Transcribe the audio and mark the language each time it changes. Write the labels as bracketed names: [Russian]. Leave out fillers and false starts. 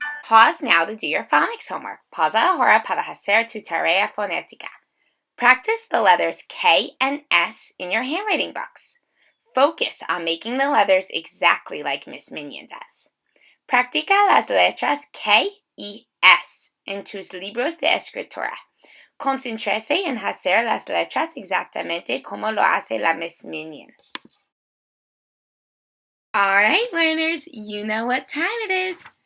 [English] Pause now to do your phonics homework. [Spanish] Pausa ahora para hacer tu tarea fonética. [English] Practice the letters K and S in your handwriting books. Focus on making the letters exactly like Miss Minion does. [Spanish] Practica las letras K y S en tus libros de escritura. Concéntrese en hacer las letras exactamente como lo hace la Miss Minion. [English] All right, learners, you know what time it is.